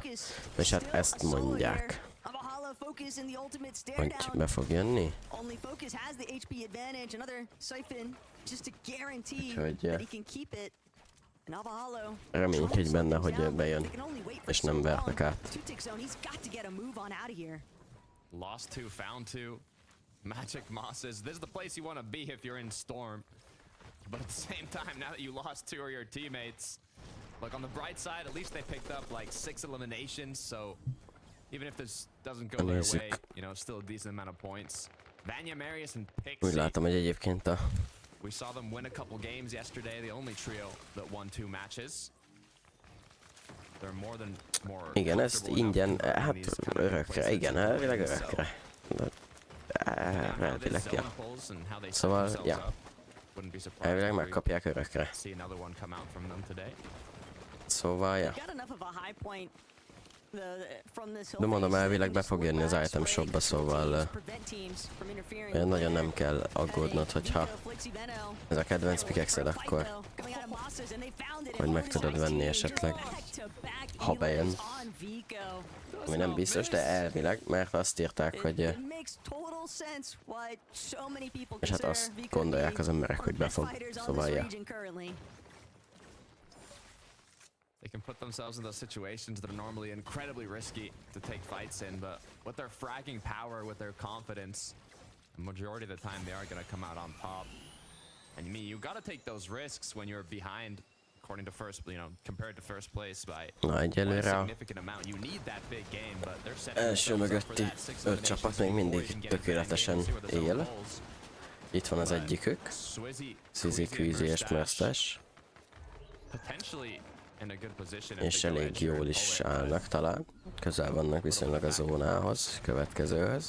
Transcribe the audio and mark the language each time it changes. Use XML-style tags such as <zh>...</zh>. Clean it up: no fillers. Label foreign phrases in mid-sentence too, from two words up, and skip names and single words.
<hu>És hát ezt mondják, hogy be fog jönni. Úgyhogy reménykedj benne, hogy bejön, és nem vernek át.</hu> <en>Lost two, found two. Magic Mosses. This is the place you want to be if you're in Storm. But at the same time, now that you lost two of your teammates, look, on the bright side, at least they picked up like 6 eliminations, so even if this doesn't go their way, you know, still a decent amount of points. Vanya, Marius, and Pixie.</en> <hu>Úgy látom, hogy egyébként</hu> <en>We saw them win a couple games yesterday, the only trio that won 2 matches. They're more</en> <hu>igen, ezt ingyen, hát örökre, igen, elvileg örökre. Elvileg, ja. Szóval, ja. Elvileg megkapják örökre. Szóval, ja. De mondom, elvileg be fog jönni az</hu> <en>item shopba,</en> <hu>szóval nagyon nem kell aggódnod, hogyha ez a kedvenc pickaxe-ed, akkor hogy meg tudod venni esetleg, ha bejön. Ami nem biztos, de elvileg, mert azt írták, hogy és hát azt gondolják az emberek, hogy befog, szóval ja.</hu> <en>They can put themselves in those situations that are normally incredibly risky to take fights in, but with their fragging power, with their confidence, the majority of the time they are going to come out on top. And you got to take those risks when you're behind, according to first, you know, compared to first place by a significant amount. You need that big game, but they're setting</en> <hu>első mögötti 5 csapat még mindig tökéletesen él. Itt van az egyikük, Szizzi, Kvízi és Mersztes. És elég jól is állnak talán. Közel vannak viszonylag a zónához, következőhöz.</hu>